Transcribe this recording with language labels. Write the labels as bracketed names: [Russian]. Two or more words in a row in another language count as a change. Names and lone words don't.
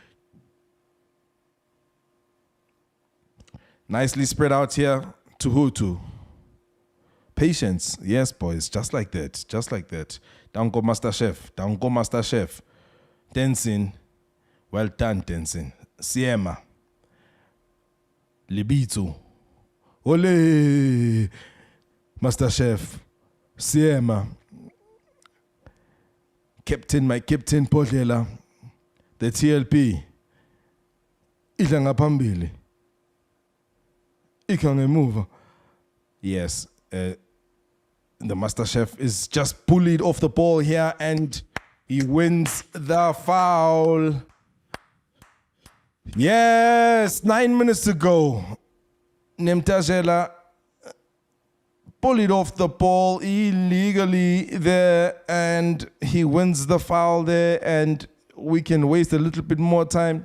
[English] Nicely spread out here to Ouaddou. Patience. Yes, boys. Just like that. Down go Master Chef. Dancing. Well done, Dancing. Siema. Libito. Ole. Master Chef. Siema. My captain Podlela. [Zulu] The TLP. Idla ngapambili. Ikangemuva. [English] Yes. The Master Chef is just bullied off the ball here and he wins the foul. Yes, 9 minutes to go. Nemtajela bullied off the ball illegally there and he wins the foul there and we can waste a little bit more time.